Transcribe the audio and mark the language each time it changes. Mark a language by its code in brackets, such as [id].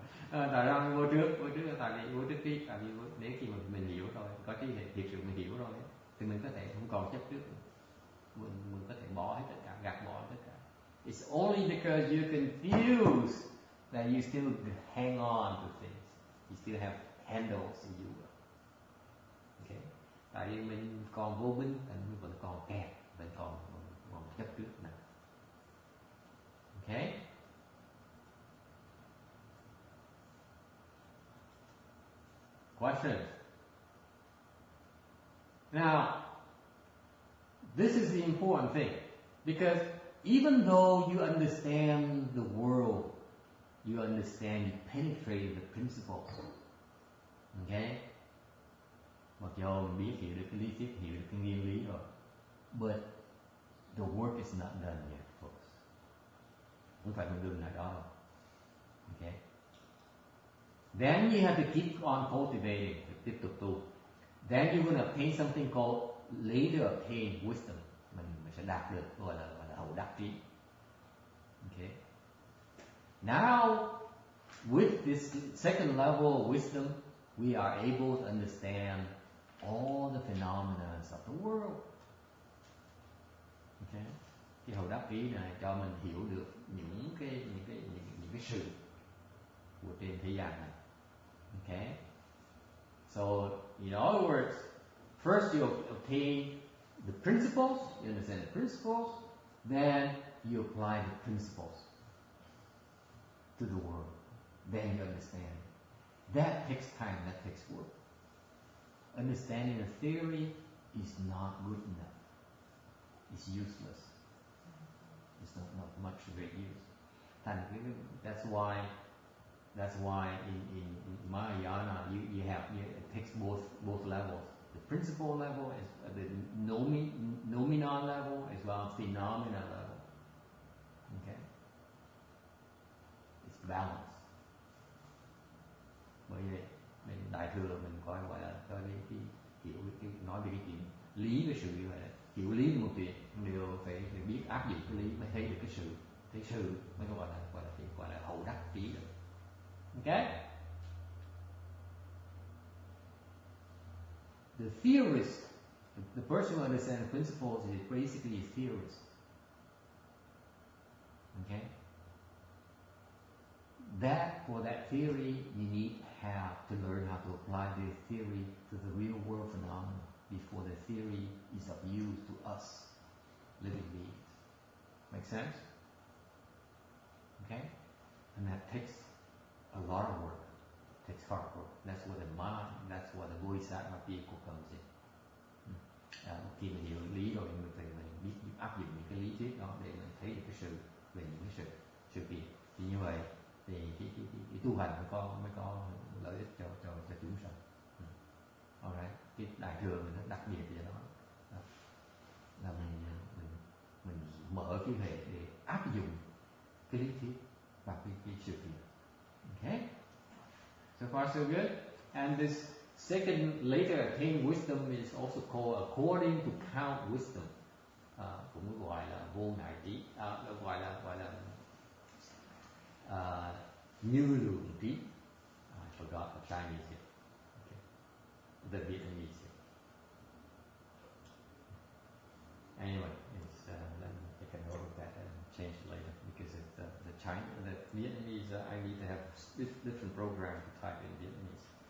[vi] Tại ra vô trước là tại vì vô trước trí, tại vì nếu khi mà mình hiểu rồi, có trí thì thiệt sự mình hiểu rồi thì mình có thể không còn chấp trước nữa. Mình có thể bỏ hết tất cả, gạt bỏ tất cả. [en] It's only because you're confused that you still hang on to things. You still have handles in you. Okay? [vi] Tại vì mình còn vô minh, mình vẫn còn kẹt, vẫn còn chấp trước nữa. [en] Okay? Questions? Now, this is the important thing, because even though you understand the world, you penetrate the principles. Okay? [vi] Mặc dù mình biết hiểu được cái lý thuyết, hiểu được cái nguyên lý rồi, [en] but the work is not done yet, folks. [vi] Không phải mình dừng lại đó đâu. [en] Okay? Then you have to keep on cultivating, [vi] tiếp tục tu. [en] Then you're going to obtain something called later obtain wisdom. [vi] Mình sẽ đạt được gọi là hậu đắc trí. [en] Okay. Now, with this second level of wisdom, we are able to understand all the phenomena of the world. Okay. [vi] Cái hậu đắc trí này cho mình hiểu được những cái sự của trên thế gian này. [en] Okay? So, in other words, first you obtain the principles, you understand the principles, then you apply the principles to the world. Then you understand. That takes time, that takes work. Understanding the theory is not good enough. It's useless. It's not much great use. That's why in Mahayana it takes both levels. The principle level is the nominal level as well as phenomenal level. Okay? It's balance. [vi] Bởi vậy mình đại thừa mình coi gọi là coi cái hiểu cái nói về cái chuyện lý với sự như vậy. Hiểu lý một chuyện đều phải biết áp dụng cái lý mới thấy được cái sự mới gọi là hậu đắc trí được. [en] Okay? The theorist, the person who understands the principles is basically a theorist. Okay? For that theory, you need to learn how to apply the theory to the real world phenomena before the theory is of use to us, living beings. Make sense? Okay? And that takes a lot of work. It takes hard work. That's where the mind, that's where the bodhisattva vehicle comes in. [vi] khi mình hiểu lý rồi mình biết áp dụng những cái lý thuyết đó để mình thấy được cái sự về những cái sự kiện. Thì như vậy thì cái tu hành mới có lợi ích cho chúng sanh. Alright, cái đại thừa mình rất đặc biệt về đó là mình mở cái hệ để áp dụng cái lý thuyết và cái sự kiện. [en] Okay, so far so good. And this second later attained wisdom is also called according to count wisdom. [vi] Cũng gọi là vô ngại trí, gọi là như lượng trí. [en] I forgot the Chinese here. Okay. The Vietnamese here. Anyway, it's, let me take a note of that and change it later because it's the Vietnamese. I need to have different program to type in Vietnamese.